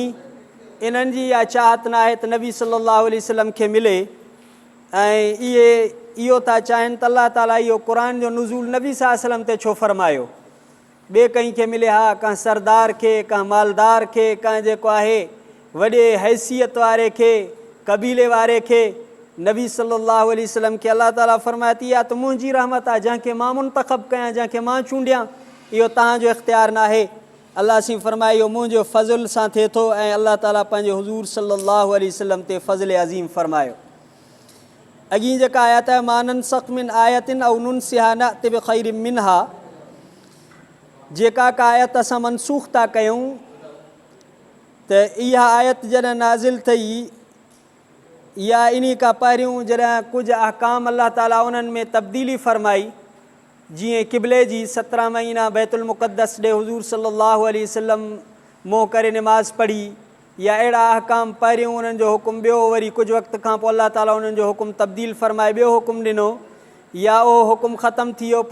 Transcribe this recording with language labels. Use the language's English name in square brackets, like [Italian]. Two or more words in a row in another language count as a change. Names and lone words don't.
[Sindhi] इन्हनि जी इहा चाहत न आहे त नबी [Arabic] صلى الله عليه وسلم [Sindhi] खे मिले, ऐं इहे इहो था चाहिनि त अल्लाह ताला इहो क़ुरान जो नुज़ूल नबी [Arabic] صلى الله عليه وسلم [Sindhi] ते छो फ़रमायो, ॿिए कंहिंखे मिले हा, कंहिं सरदार खे, कंहिं मालदार खे, कंहिं जेको आहे वॾे हैसियत वारे खे, क़बीले वारे खे, नबी [Arabic] صلى الله عليه وسلم [Sindhi] खे अल्लाह ताला फ़रमाए थी इहा त मुंहिंजी रहमत आहे, जंहिंखे मां मुंतख़ब कयां, जंहिंखे मां चूंडियां, इहो तव्हांजो इख़्तियार न आहे। अल्लाह सी फ़रमाए इहो मुंहिंजो फ़ज़ुल सां थिए थो, ऐं अल्लाह ताला पंहिंजे हुज़ूर [Arabic] صلى الله عليه وسلم [Sindhi] ते फ़ज़ल अज़ीम फ़रमायो। अॻी जेका आयत आहे, [Arabic] ما ننسخ من آية أو ننسها نأت بخير منها, [Sindhi] जेका का आयत असां मनसूख़ था कयूं त इहा आयत जॾहिं नाज़िल थी या इन खां पहिरियों जॾहिं कुझु अहकाम अल्लाह ताला उन्हनि में तब्दीली फ़रमाई, जीअं क़िबले जी 17 महीना बैतुल मुक़द्दस ॾे हुज़ूर [Arabic] صلى الله عليه وسلم [Sindhi] मों करे निमाज़ पढ़ी, या अहिड़ा अहकाम पहिरियों उन्हनि जो हुकुम ॿियो, वरी कुझु वक़्त खां पोइ अल्लाह ताला उन्हनि जो हुकुम तब्दील फ़रमाए ॿियो हुकुम ॾिनो, या उहो हुकुम ख़तमु थी वियो।